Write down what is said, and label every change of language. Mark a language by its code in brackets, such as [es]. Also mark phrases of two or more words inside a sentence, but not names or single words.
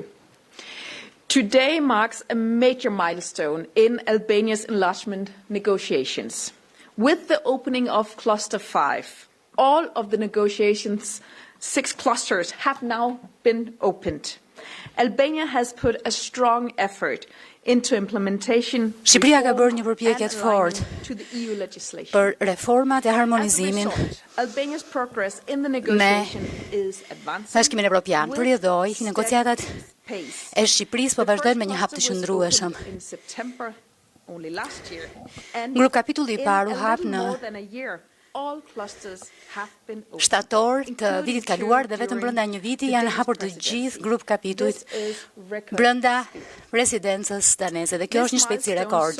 [en] Today marks a major milestone in Albania's enlargement negotiations. With the opening of Cluster 5, all of the negotiations' 6 clusters have now been opened. Albania has put a strong effort into implementation. [sq] Shqipëria ka bërë një përpjekje të fortë për reformat e harmonizimin me Bashkimin Evropian. Përjedhoi, negociatat e Shqipërisë po vazhdojnë me një hap të qëndrueshëm. Grup kapitulli I parë u hap në shtator të vitit kaluar dhe vetëm brenda një viti janë hapur të gjithë grup kapitujt brenda residencës daneze dhe kjo është një shpejtësi rekord.